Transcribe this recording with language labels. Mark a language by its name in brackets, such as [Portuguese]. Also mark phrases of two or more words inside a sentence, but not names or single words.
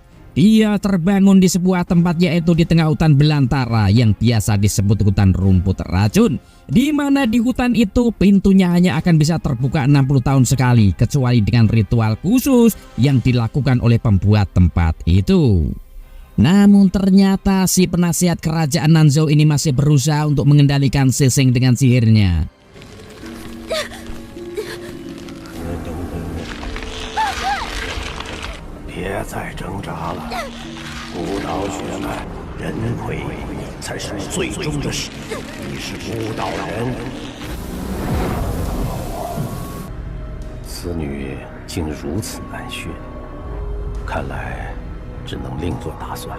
[Indonesian] Dia terbangun di sebuah tempat, yaitu di tengah hutan belantara yang biasa disebut hutan rumput racun, di mana di hutan itu pintunya hanya akan bisa terbuka 60 tahun sekali, kecuali dengan ritual khusus yang dilakukan oleh pembuat tempat itu. Namun ternyata si penasihat kerajaan Nanzhou ini masih berusaha untuk mengendalikan Sising dengan sihirnya. [Chinese] 别再挣扎了，孤岛血脉，人魁才是你最终的使命。你是孤岛人，此女竟如此难驯，看来只能另作打算。